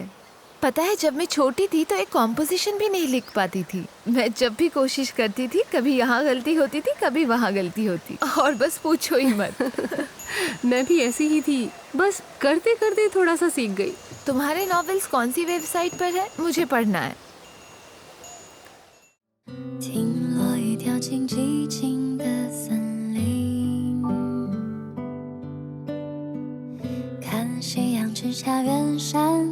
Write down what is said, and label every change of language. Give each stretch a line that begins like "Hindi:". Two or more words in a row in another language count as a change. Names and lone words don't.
Hindi: पता है, जब मैं छोटी थी तो एक कॉम्पोजिशन भी नहीं लिख पाती थी। मैं जब भी कोशिश करती थी, कभी यहाँ गलती होती थी, कभी वहाँ गलती होती, और बस पूछो ही मत। मैं भी ऐसी ही थी, बस करते करते थोड़ा सा सीख गई। तुम्हारे नॉवेल्स कौन सी वेबसाइट पर है? मुझे पढ़ना है।
Chinese: 听落雨掉进寂静的森林，看夕阳之下远山